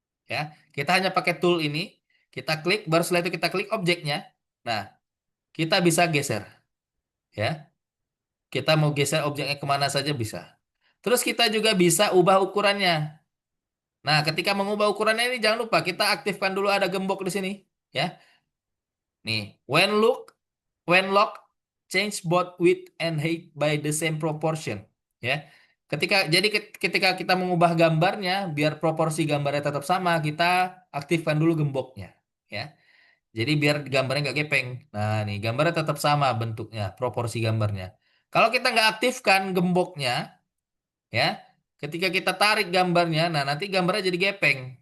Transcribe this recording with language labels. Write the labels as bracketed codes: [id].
[id] Ya, kita hanya pakai tool ini, kita klik, baru setelah itu kita klik objeknya. Nah, kita bisa geser, ya. Kita mau geser objeknya kemana saja bisa. Terus kita juga bisa ubah ukurannya. Nah, ketika mengubah ukurannya ini jangan lupa kita aktifkan dulu ada gembok di sini, ya. [en] Nih, when lock, change both width and height by the same proportion. [id] Ya, ketika kita mengubah gambarnya, biar proporsi gambarnya tetap sama, kita aktifkan dulu gemboknya. Ya, jadi biar gambarnya nggak gepeng. Nah, nih gambarnya tetap sama bentuknya, proporsi gambarnya. Kalau kita nggak aktifkan gemboknya, ya, ketika kita tarik gambarnya, nah nanti gambarnya jadi gepeng.